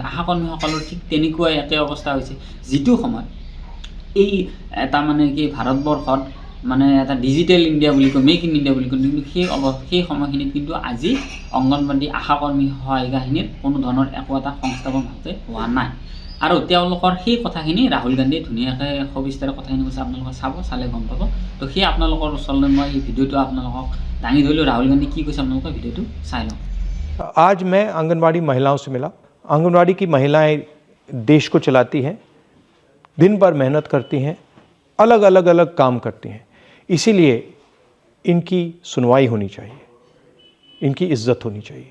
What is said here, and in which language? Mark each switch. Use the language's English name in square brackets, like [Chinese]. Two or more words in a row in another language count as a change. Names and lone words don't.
[Assamese] আশাকৰ্মীসকলৰ ঠিক তেনেকুৱাই একে অৱস্থা হৈছে, যিটো সময়ত এই তাৰমানে কি ভাৰতবৰ্ষত মানে এটা ডিজিটেল ইণ্ডিয়া বুলি কয়, মেক ইন ইণ্ডিয়া বুলি কয়, কিন্তু সেই সময়খিনিত কিন্তু আজি অংগনবাড়ী আশাকৰ্মী সহায়িকাখিনিৰ কোনো ধৰণৰ একো এটা সংস্থাপন ভালকৈ হোৱা নাই। আৰু তেওঁলোকৰ সেই কথাখিনি ৰাহুল গান্ধীয়ে ধুনীয়াকৈ সবিস্তাৰে কথাখিনি কৈছে, আপোনালোকে চাব, চালে গম পাব। তো সেই আপোনালোকৰ ওচৰলৈ মই এই ভিডিঅ'টো আপোনালোকক দাঙি ধৰিলোঁ। ৰাহুল গান্ধী কি কৈছে আপোনালোকে ভিডিঅ'টো চাই লওক। [Hindi] आज मैं आंगनवाड़ी महिलाओं से मिला। आंगनवाड़ी की महिलाएं देश को चलाती हैं, दिन भर मेहनत करती हैं, अलग अलग काम करती हैं। इसीलिए इनकी सुनवाई होनी चाहिए, इनकी इज्जत होनी चाहिए।